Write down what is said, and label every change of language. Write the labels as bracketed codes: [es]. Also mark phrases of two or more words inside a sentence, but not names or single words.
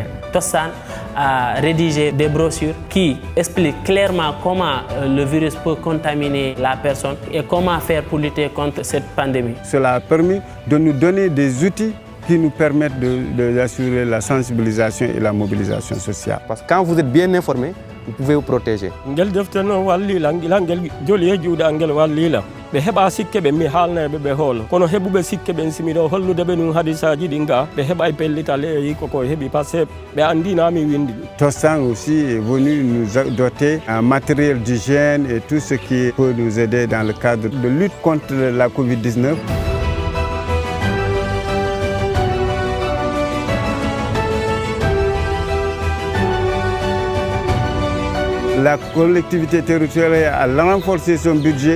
[fr] Tostan a rédigé des brochures qui expliquent clairement comment le virus peut contaminer la personne et comment faire pour lutter contre cette pandémie. Cela a permis de nous donner des outils qui nous permettent d'assurer la sensibilisation et la mobilisation sociale. Parce que quand vous êtes bien informé, vous pouvez vous protéger. [ff] ɓe heɓa sikke ɓe mi haalnaɓe ɓe hoolo kono heɓuɓe sikke ɓen simiɗo hollude ɓe ɗum hadisaji ɗin ga ɓe heɓa pellital e yi koko heeɓi [fr] par ce que [ff] ɓe andinami windi ɗum. [fr] Tostan aussi est venu nous doter un matériel d'hygiène et tout ce qui peut nous aider dans le cadre de lutte contre la Covid-19. La collectivité territoriale a renforcé son budget.